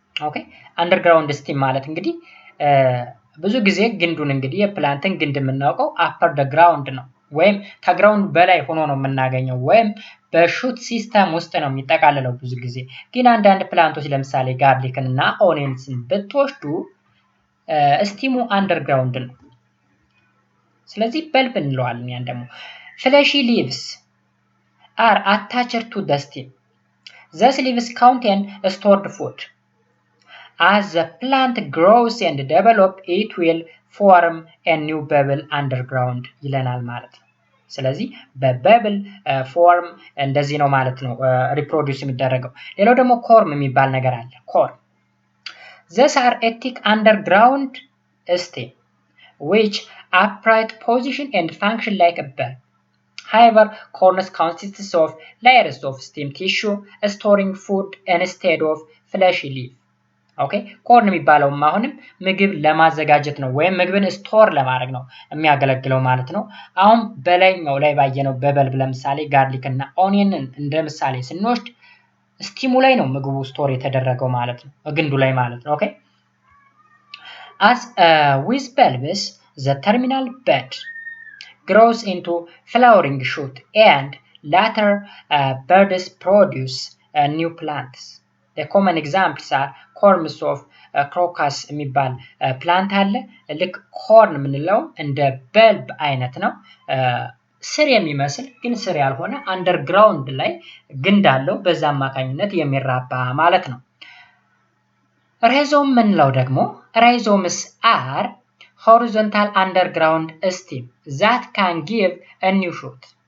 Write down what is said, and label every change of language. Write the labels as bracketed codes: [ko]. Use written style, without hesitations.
[am] ኦኬ underground stem ማለት እንግዲህ ብዙ ጊዜ ግንዱን እንግዲህ የፕላንትን ግንድ የምናውቀው upper the ground ነው ወይም ከግራውንድ በላይ ሆኖ ነው የምናገኘው ወይም በሹት ሲስተም ውስጥ ነው የሚጠቃለለው ብዙ ጊዜ። ግን አንዳንድ ፕላንቶች ለምሳሌ ጋርሊክን እና ኦኒየንስን ብትወስዱ ስቲሙ አንደርግራውንድ ነው። ስለዚህ በልብ እንለዋለን። ያን ደግሞ [en] fleshy leaves are attached to the stem. These leaves contain stored food. As the plant grows and develops, it will form a new bubble underground [am] ይለናል ማለት ነው። ስለዚህ በበብል ፎርም እንደዚህ ነው ማለት ነው ሪፕሮዲዩስ የሚደረገው። ሌላው ደግሞ ኮርም የሚባል ነገር አለ። ኮርም [en] these are a thick underground stem which upright position and function like a bulb. However, corns consists of layers of stem tissue storing food instead of fleshy leaf. [am] ኦኬ ኮርን የሚባለው አሁንም ምግብ ለማዘጋጀት ነው ወይም ምግብን ስቶር ለማድረግ ነው የሚያገለግለው ማለት ነው። አሁን በላይኛው ላይ ባየነው በበልብ ለምሳሌ ጋርሊክ እና ኦኒየንን እንደ ምሳሌ ስንወስድ ስቲሙ ላይ ነው ምግቡ ስቶር የተደረገው ማለት ነው ግንዱ ላይ ማለት ነው። ኦኬ [en] as with bulbs the terminal bud grows into flowering shoot and later buds produce new plants. The common examples are corms of crocus [am] የሚባል ፕላንት አለ። ልክ ኮርን የምንለው እንደ በልብ አይነት ነው ስር የሚመስል ግን ስር ያልሆነ አንደርግራውንድ ላይ ግንድ አለው በዛ አማካኝነት የሚራባ ማለት ነው። rhizome ምንለው ደግሞ [en] rhizomes are horizontal underground stem that can give a new shoot.